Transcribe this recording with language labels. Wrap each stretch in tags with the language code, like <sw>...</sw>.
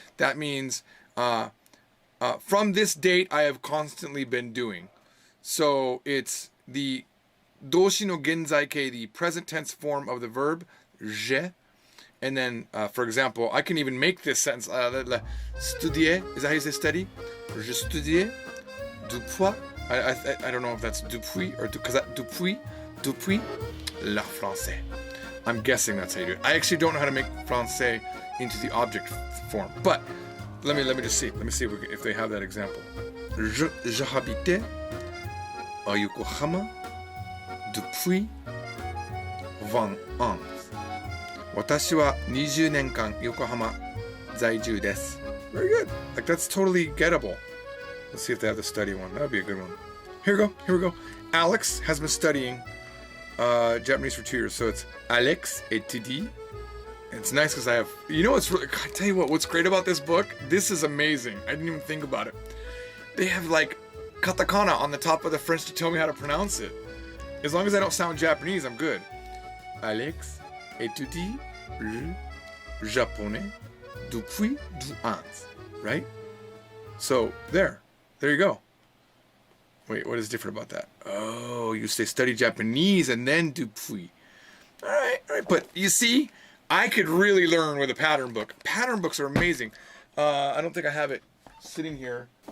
<en>That means from this date, I have constantly been doing. So it's the</en> <ja>doshi no genzai kei,</ja> <en>the present tense form of the verb je, and then for example, I can even make this sentence studier. Is that how you say study?</en> <fr>Je studiais depuis.</fr> <en>I don't know if that's depuis or because</en> <fr>depuis le français.</fr> <en>I'm guessing that's how you do it. I actually don't know how to make français into the object form, but let me just see. Let me see if they have that example.</en> <fr>Je habitais à Yokohama depuis 20 ans.</fr> <ja>私は20年間横浜在住です.</ja> <en>Very good. Like, that's totally gettable. Let's see if they have the study one. That would be a good one. Here we go. Alex has been studying Japanese for 2 years, so it's</en> <fr>Alex étudie.</fr> <en>It's nice because I have, you know what's really, I tell you what's great about this book? This is amazing. I didn't even think about it. they have like katakana on the top of the French to tell me how to pronounce it. As long as I don't sound Japanese, I'm good.</en> <fr>Alex étudie le japonais depuis 2 ans.</fr> <en>Right? So, there you go. Wait, what is different about that? Oh, you say study Japanese and then depuis. All right. But you see, I could really learn with a pattern book. Pattern books are amazing. I don't think I have it sitting here.</en>